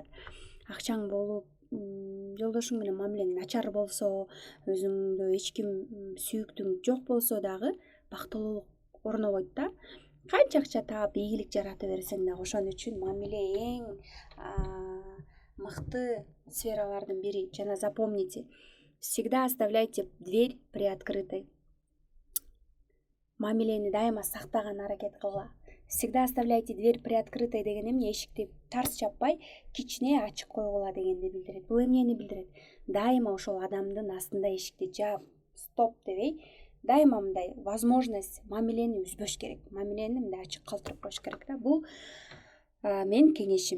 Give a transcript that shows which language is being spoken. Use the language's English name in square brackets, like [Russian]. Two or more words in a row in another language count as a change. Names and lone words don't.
[Kyrgyz] Акчаң болуп, жолдошуң менен мамилең начар болсо, өзүңдө эч ким сүйүктүң жок болсо дагы бактылуулук орнобойт да. Канча акча таап, ийгилик жарата берсең дагы ошон үчүн мамиле эң мыкты сфералардын бири. [Russian] Жана запомните, всегда оставляйте дверь приоткрытой. [Kyrgyz] Мамилени дайыма сактаган аракет кылгыла. [Russian] Всегда оставляйте дверь приоткрытой [Kyrgyz] деген эмне? Эшикти тарс жаппай, кичине ачык койгула дегенди билдирет. Бул эмнени билдирет? Дайыма ошол адамдын астында эшикти жаап, стоп дебей, дайыма мындай возможность мамилени үзбөш керек. Мамилени мындай ачык калтырып коюш керек да. Бул менин кеңешим.